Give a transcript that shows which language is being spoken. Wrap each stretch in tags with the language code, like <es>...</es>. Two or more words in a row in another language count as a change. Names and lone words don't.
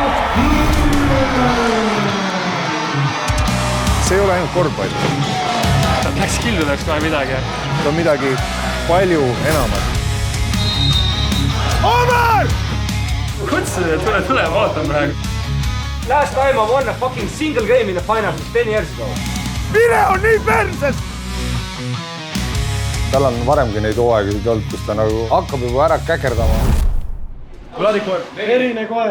<et>See ei ole ainult korvpall. Läks kildudeks kohe midagi. See on midagi palju enamat. Omar! Kutsusid, et tule, vaatan praegu.</et> <en>Last time I won a fucking single game in the finals 10 years ago.</en> <et>Mine on nii perses! Tal on varemgi neid hooaegasid olnud, kus ta nagu hakkab juba ära käkerdama. Vladikoer. Verine koer.</et>